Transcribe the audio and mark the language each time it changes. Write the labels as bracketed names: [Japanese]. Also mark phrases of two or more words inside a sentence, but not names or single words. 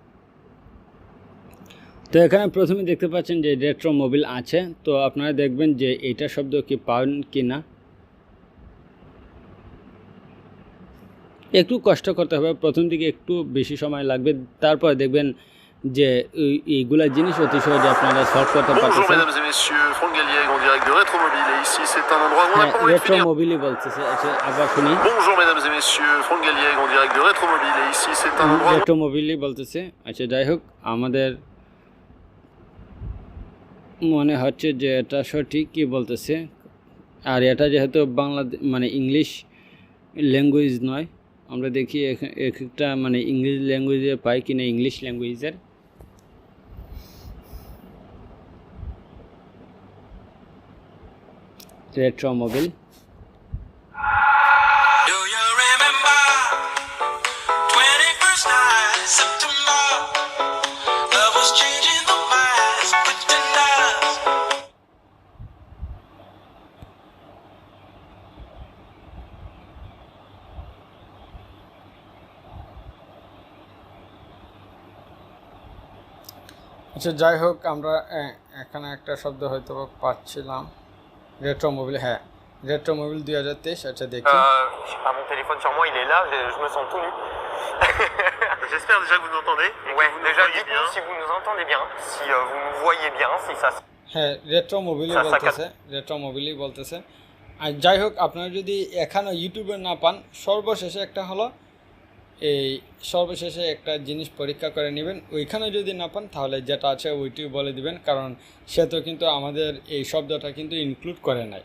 [Bangla] তো এখানে প্রথমে দেখতে পাচ্ছেন যে রেট্রো মোবিল আছে, তো আপনারা দেখবেন যে এইটা শব্দ কি পান কি না। একটু কষ্ট করতে হবে, প্রথম দিকে একটু বেশি সময় লাগবে, তারপর দেখবেন যে এইগুলা জিনিস অতি সহজে আপনারা সলভ করতে [French] Bonjour [Bangla] পারতেছেন। [French] mesdames et messieurs, Franck Galliègre en direct de Rétromobile et ici c'est un endroit où on n'a pas envie de [Bangla] রেট্রো [French] finir. [Bangla] মোবিলই বলতেছে, আচ্ছা আবার শুনি। [French] Bonjour mesdames et messieurs, Franck Galliègre en direct de Rétromobile et ici c'est un endroit où [Bangla] রেট্রো মোবিলই বলতেছে। আচ্ছা যাই হোক, আমাদের মনে হচ্ছে যে এটা সঠিক কি বলতেছে। আর এটা যেহেতু বাংলা মানে ইংলিশ ল্যাঙ্গুয়েজ নয়, আমরা দেখি একটা মানে ইংলিশ ল্যাঙ্গুয়েজে পাই কিনা, ইংলিশ ল্যাঙ্গুয়েজের। রেট্রো মোবিল। [English] Do you remember 21st night, September? Love was changing the minds, pretenders. [Bangla] আচ্ছা যাই হোক, আমরা এখানে একটা শব্দ হয়তো পাচ্ছিলাম, রেট্রো মোবিল। হ্যাঁ, রেট্রো মোবিল 2023। আচ্ছা দেখি। [French] j'ai pas mon téléphone sur moi, il est là, je me sens tout nu. J'espère déjà que vous nous entendez. Ouais, déjà dites-nous si vous nous entendez bien, si vous nous voyez bien, si ça. [Bangla] হ্যাঁ, রেট্রো মোবিলই বলতেছে, রেট্রো মোবিলই বলতেছে। আর যাই হোক, আপনারা যদি এখানেও ইউটিউবে না পান, সর্বশেষে একটা হলো এই সর্বশেষে একটা জিনিস পরীক্ষা করে নেবেন। ওইখানে যদি না পান তাহলে যেটা আছে ওইটিও বলে দিবেন, কারণ সে তো কিন্তু আমাদের এই শব্দটা কিন্তু ইনক্লুড করে নাই।